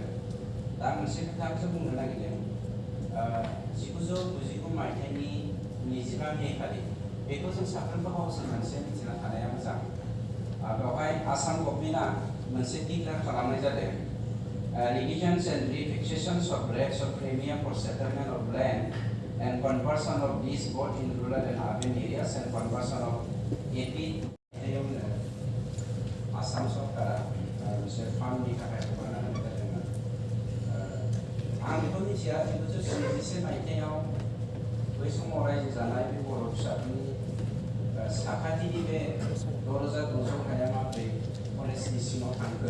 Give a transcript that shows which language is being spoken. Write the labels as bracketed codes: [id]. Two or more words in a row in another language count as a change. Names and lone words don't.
[brx] दा मोनसे खोथाखौ बुंनो नागिरदों 1999 मायथाइनि 25 मे खालि बेखौ जों साफ्रोमबो हाउसनि मोनसे मिथिना थानाया मोजां। बेवहाय आसाम गभर्नमेन्टआ मोनसे डिक्लेयार खालामनाय जादों [en] revisions and refixations of rates of premium for settlement of land and conversion of this both in rural and urban areas and conversion of AP [brx] आसाम सरकारा मोनसे फान्डनि थाखाय हगारना होनाय जादोंमोन। आं बेखौ मिथिया 1971 मायथाइयाव बै समाव रायजो जानाय बे बर' फिसाफोरनि साखाथिनि बे 6,200 हाया माब्रै फरेस्टनि सिङाव थांखो।